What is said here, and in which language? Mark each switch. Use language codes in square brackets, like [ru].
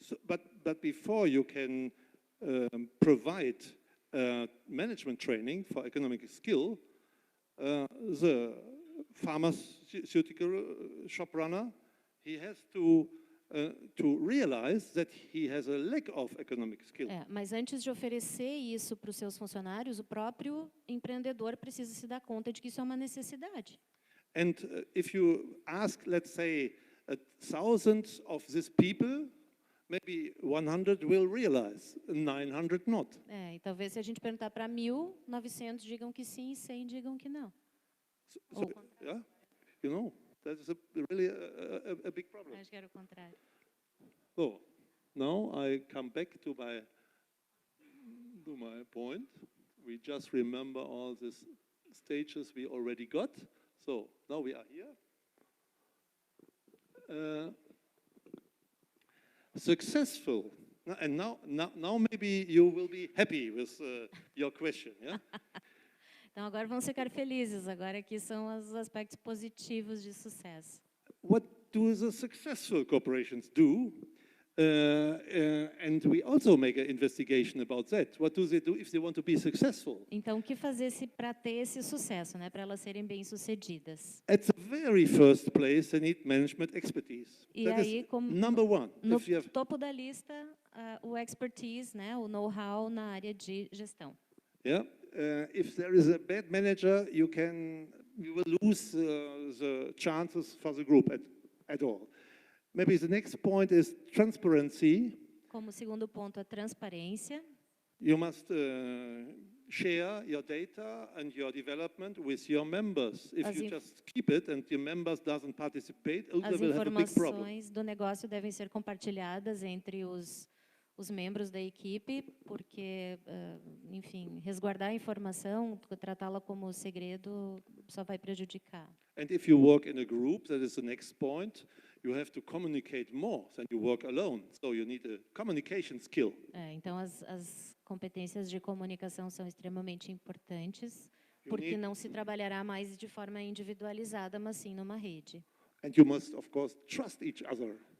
[en] But before you can provide management training for economic skill, the pharmaceutical shop runner, he has to realize that he has a lack of economic skill. [pt] Mas antes de oferecer isso para os seus funcionários, o próprio empreendedor precisa se dar conta de que isso é uma necessidade. [en] And if you ask, let's say, 1,000 of these people, maybe 100 will realize, 900 not. [pt] E talvez se a gente perguntar para 1.000, 900 digam que sim e 100 digam que não. [en] Yeah, you know, that is really a big problem. [pt] Acho que era o contrário. [en] So, now I come back to my point. We just remember all these stages we already got. So now we are here. Successful, and now maybe you will be happy with your question, yeah? [pt] Então, agora vamos ficar felizes. Agora aqui são os aspectos positivos de sucesso. [en] What do the successful corporations do? And we also make an investigation about that. What do they do if they want to be successful? [pt] Então, o que fazer para ter esse sucesso, né? Para elas serem bem-sucedidas? [en] At the very first place, they need management expertise. [pt] E [en] That [pt] aí, [en] is [pt] como [en] number one. [pt] no [en] If you have, [pt] topo da lista, o expertise, né? O know-how na área de gestão. [en] yeah, if there is a bad manager, you will lose the chances for the group at all. Maybe the next point is transparency. Como segundo ponto, a transparência. You must share your data and your development with your members. If you just keep it and your members doesn't participate, they [pt] As [en] will have a big problem. [pt] informações do negócio devem ser compartilhadas entre os membros da equipe, porque, enfim, resguardar a informação, tratá-la como segredo, só vai prejudicar. [en] And if you work in a group, that is the next point, you have to communicate more than you work alone. So you need a communication skill. [pt] Então, as competências de comunicação são extremamente importantes, porque não se trabalhará mais de forma individualizada, mas sim numa rede. [en] And you must, of course, trust each other.